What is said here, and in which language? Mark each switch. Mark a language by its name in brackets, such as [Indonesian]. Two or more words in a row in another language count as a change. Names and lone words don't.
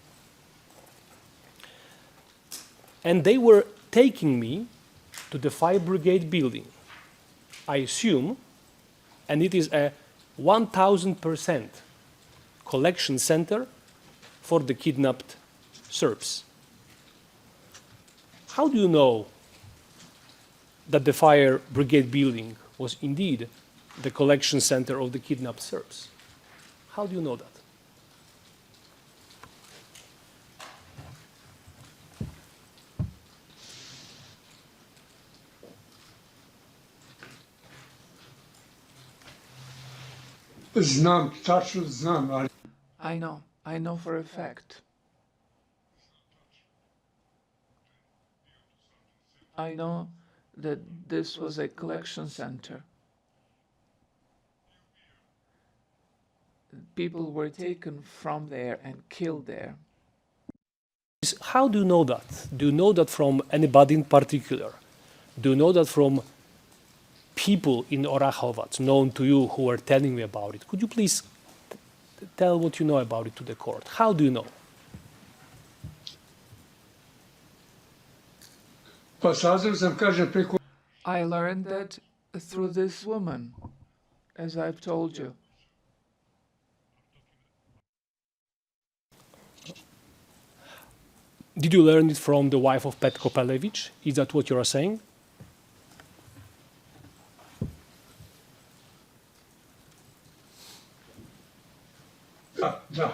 [English] And they were taking me to the fire brigade building, I assume, and it is a 1000% collection center for the kidnapped Serbs. How do you know that the fire brigade building was indeed the collection center of the kidnapped Serbs? How do you know that? [Serbian] Znam, tačno znam, ali [English] I know for a fact. I know that this was a collection center. People were taken from there and killed there. How do you know that? Do you know that from anybody in particular? Do you know that from people in Orahovac known to you who are telling me about it? Could you please tell what you know about it to the court? How do you know? [Serbian] pa saznao sam, kažem, preko... [English] I learned that through this woman, as I've told you. Did you learn it from the wife of Petko Pelevich? Is that what you are saying? [Serbian] Da.